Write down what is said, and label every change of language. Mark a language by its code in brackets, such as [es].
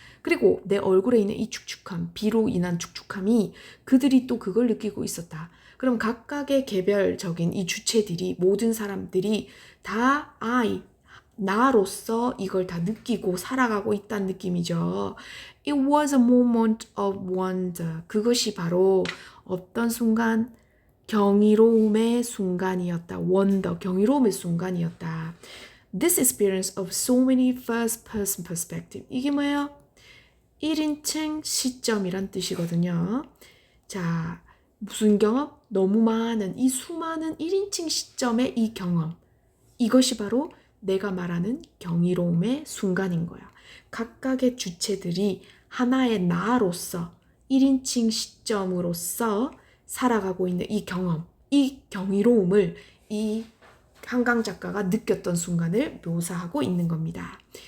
[ko] 그리고 내 얼굴에 있는 이 축축함, 비로 인한 축축함이 그들이 또 그걸 느끼고 있었다. 그럼 각각의 개별적인 이 주체들이 모든 사람들이 다 나로서 이걸 다 느끼고 살아가고 있다는 느낌이죠. [en] It was a moment of wonder. [ko] 그것이 바로 어떤 순간? 경이로움의 순간이었다. wonder, 경이로움의 순간이었다. [en] This experience of so many first person perspective. [ko] 이게 뭐예요? 1인칭 시점이란 뜻이거든요. 자, 무슨 경험? 너무 많은 이 수많은 1인칭 시점의 이 경험. 이것이 바로 내가 말하는 경이로움의 순간인 거야. 각각의 주체들이 하나의 나로서 1인칭 시점으로서 살아가고 있는 이 경험, 이 경이로움을 이 한강 작가가 느꼈던 순간을 묘사하고 있는 겁니다.